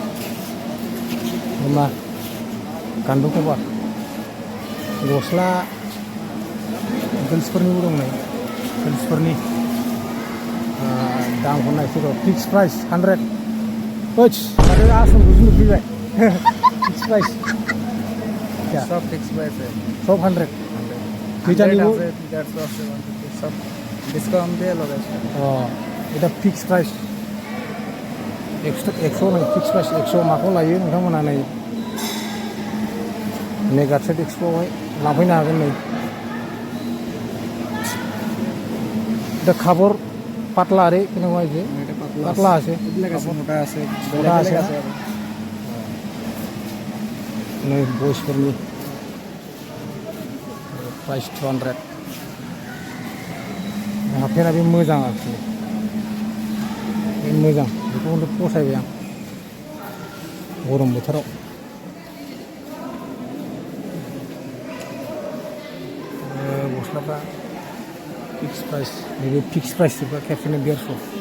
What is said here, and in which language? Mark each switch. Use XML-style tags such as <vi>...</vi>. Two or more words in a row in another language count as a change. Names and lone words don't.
<brx>मा गान्दु कभार गस्ला गर्ल्सफोरनिबो दं नै गर्ल्सफोरनि दामखौ नायसै र'</brx> <en>fix price</en> <brx>100 ओइस माथो आसलखौसो नुफैबाय</brx> <en>fix price</en> <hi>सब</hi> <en>fix price</en> <hi>है</hi> <brx>सब 100 दुइटानिबो</brx> <hi>सब डिस्काउंट दे लगा</hi> <brx>এটা</brx> <en>fix price</en> <brx>100 नै</brx> <en>fix price</en> <brx>100 माखौ लायो नोंथांमोना नै मेगा ट्रेड एक्सप'आवहाय लांफैनो हागोन नै</brx> <as>এটা খাবৰ পাতলা রে কেনেকুৱা হৈছে পাতলা আছে मोटा আছে মোটা আছে</as> <brx>नै बयसफोरनि प्राइस 200 हाफेना बे मोजां आरोखि बे मोजां बेखौ फसायबाय आं गरम बोथोराव गस्लाफ्रा</brx> <en>fix price</en> <brx>नैबे</brx> <en>fix price</en> <brx>जोबा खेबसेनो 150</brx>